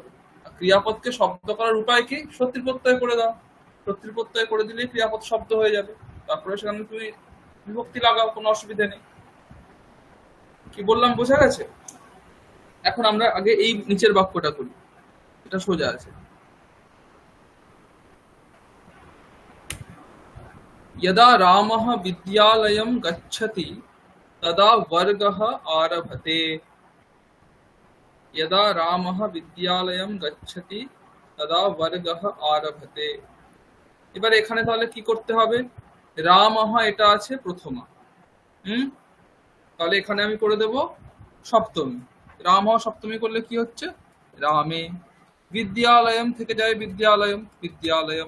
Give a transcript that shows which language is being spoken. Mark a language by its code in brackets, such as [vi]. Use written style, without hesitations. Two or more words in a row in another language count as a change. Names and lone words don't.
[bn] আর ক্রিয়াপদকে শব্দ করার উপায় কি? সত্যি প্রত্যয় করে দাও। সত্যি প্রত্যয় করে দিলেই ক্রিয়াপদ শব্দ হয়ে যাবে। তারপরে সেখানে তুমি বিভক্তি লাগাও, কোনো অসুবিধা নেই। কি বললাম বোঝা গেছে? এখন আমরা আগে এই নিচের বাক্যটা করি, এটা সোজা আছে। [sa] यदा रामः विद्यालयं गच्छति तदा वर्गः आरभते। यदा रामः विद्यालयं गच्छति तदा वर्गः आरभते। [bn] এবার এখানে তাহলে কি করতে হবে? রামः এটা আছে প্রথমা, তাহলে এখানে আমি করে দেব সপ্তমী। রামः সপ্তমী করলে কি হচ্ছে? রামে। বিদ্যালয়ম থেকে যায় বিদ্যালয়ম, বিদ্যালয়ম।